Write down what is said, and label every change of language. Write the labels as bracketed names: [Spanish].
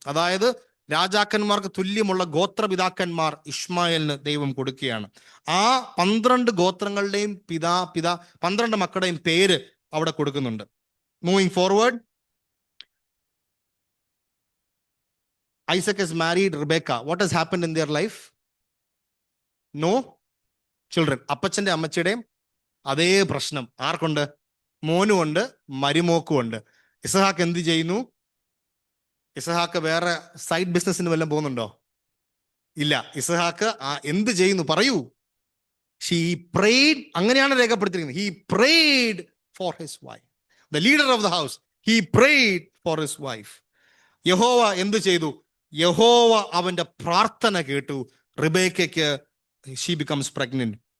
[Malayalam] അതായത് രാജാക്കന്മാർക്ക് തുല്യമുള്ള ഗോത്രപിതാക്കന്മാർ ഇഷ്മായേലിന് ദൈവം കൊടുക്കുകയാണ്. ആ 12 ഗോത്രങ്ങളുടെയും 12 മക്കളുടെയും പേര് അവിടെ കൊടുക്കുന്നുണ്ട്. [English] Moving forward, Isaac has married Rebekah. What has happened in their life? No children. [Malayalam] അപ്പച്ചന്റെ അമ്മച്ചിയുടെയും അതേ പ്രശ്നം ആർക്കുണ്ട്? മോനുമുണ്ട്, മരുമോക്കുമുണ്ട്. ഇസഹാക്ക് എന്ത് ചെയ്യുന്നു? ഇസഹാക്ക് വേറെ സൈഡ് ബിസിനസ്സിന് വല്ലതും പോകുന്നുണ്ടോ? ഇല്ല. ഇസഹാക്ക് എന്ത് ചെയ്യുന്നു പറയൂ? [English] He prayed. [Malayalam] അങ്ങനെയാണ് രേഖപ്പെടുത്തിയിരിക്കുന്നത്. [English] He prayed for his wife. The leader of the house, he prayed for his wife. [Malayalam] യഹോവ എന്ത് ചെയ്തു? യഹോവ അവന്റെ പ്രാർത്ഥന കേട്ടു. റിബേക്കയ്ക്ക് [English] she becomes pregnant.